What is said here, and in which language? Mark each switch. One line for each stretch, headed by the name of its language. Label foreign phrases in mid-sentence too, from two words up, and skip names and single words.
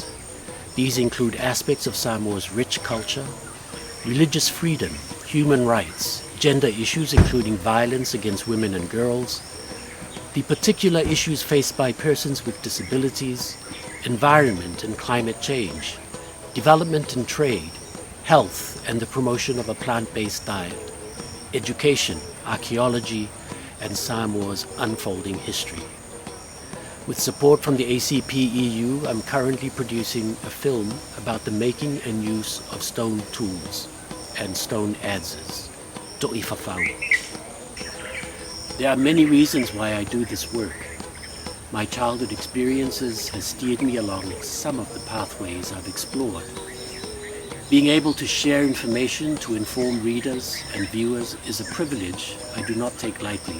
English: These include aspects of Samoa's rich culture, religious freedom, human rights, gender issues including violence against women and girls, the particular issues faced by persons with disabilities, environment and climate change, development and trade, health and the promotion of a plant-based diet, education, archaeology, and Samoa's unfolding history. With support from the ACP EU, I'm currently producing a film about the making and use of stone tools and stone adzes.
Samoan: To'i whawhau.
English: There are many reasons why I do this work. My childhood experiences has steered me along some of the pathways I've explored. Being able to share information to inform readers and viewers is a privilege I do not take lightly.